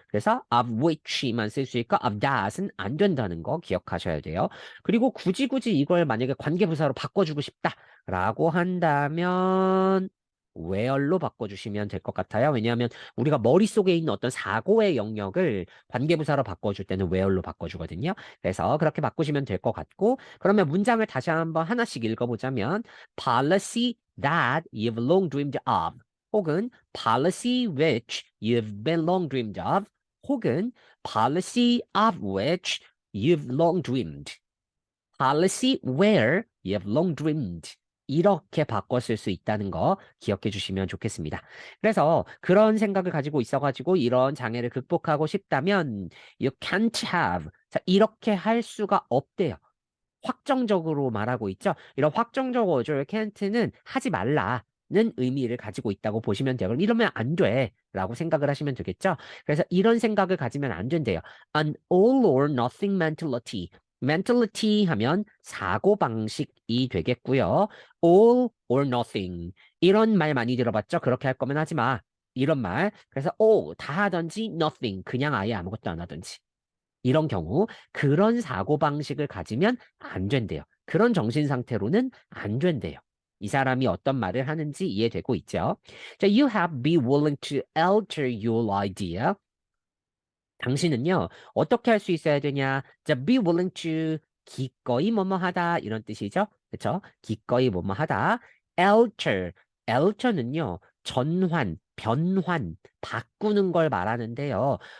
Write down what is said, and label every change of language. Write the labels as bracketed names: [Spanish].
[Korean] 그래서 [English] of which [Korean] 만 쓸 수 있고 [English] of that [Korean] 은 안 된다는 거 기억하셔야 돼요. 그리고 굳이 이걸 만약에 관계부사로 바꿔주고 싶다라고 한다면 where로 바꿔주시면 될 것 같아요. 왜냐하면 우리가 머릿속에 있는 어떤 사고의 영역을 관계부사로 바꿔줄 때는 where로 바꿔주거든요. 그래서 그렇게 바꾸시면 될 것 같고 그러면 문장을 다시 한번 하나씩 읽어보자면 [English] policy that you've long dreamed of 혹은 policy which you've been long dreamed of 혹은 policy of which you've long dreamed. policy where you've long dreamed. [Korean] 이렇게 바꿔 쓸 수 있다는 거 기억해 주시면 좋겠습니다. 그래서 그런 생각을 가지고 있어가지고 이런 장애를 극복하고 싶다면 [English] you can't have. [Korean] 자, 이렇게 할 수가 없대요. 확정적으로 말하고 있죠. 이런 확정적 어조의 can't는 하지 말라는 의미를 가지고 있다고 보시면 돼요. 그럼 이러면 안 돼. 라고 생각을 하시면 되겠죠. 그래서 이런 생각을 가지면 안 된대요. [English] An all or nothing mentality. [Korean] mentality 하면 사고방식이 되겠고요. [English] all or nothing. [Korean] 이런 말 많이 들어봤죠? 그렇게 할 거면 하지 마. 이런 말. 그래서 all 다 하든지 nothing 그냥 아예 아무것도 안 하든지. 이런 경우 그런 사고방식을 가지면 안 된대요. 그런 정신 상태로는 안 된대요. 이 사람이 어떤 말을 하는지 이해되고 있죠? [English] 자, you have be willing to alter your idea. [Korean] 당신은요, 어떻게 할 수 있어야 되냐? 자, [English] be willing to [Korean] 기꺼이 뭐뭐 하다 이런 뜻이죠. 그렇죠? 기꺼이 뭐뭐 하다. alter, alter는요, 전환, 변환, 바꾸는 걸 말하는데요.